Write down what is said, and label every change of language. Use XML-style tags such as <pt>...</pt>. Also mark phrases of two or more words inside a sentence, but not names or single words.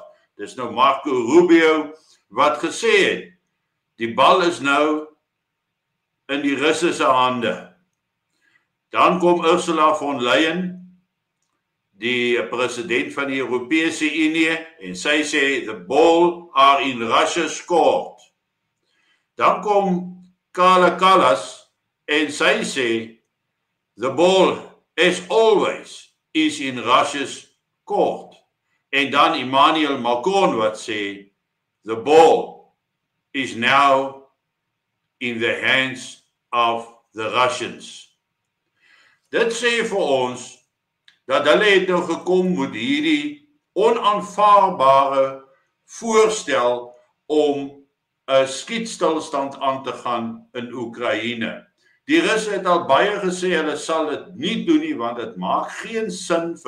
<af>Dis nou Marco Rubio wat gesê het, die bal is nou in die Russe se hande. Dan kom Ursula von Leyen, die president van die Europese Unie, en sy sê,</af> <en>the ball are in Russia's court.</en> <af>Dan kom Kaja Kallas, en sy sê,</af> <en>the ball, as always, is in Russia's court.</en> <af>En dan Emmanuel Macron wat sê,</af> <en>the ball is now in the hands of the Russians.</en> <af>Dit sê vir ons, dat hulle het nou gekom met hierdie onaanvaarbare voorstel om 'n skietstilstand aan te gaan in Oekraïne. Die Russe het al baie gesê, hulle sal dit nie doen nie, want dit maak geen sin vir</af>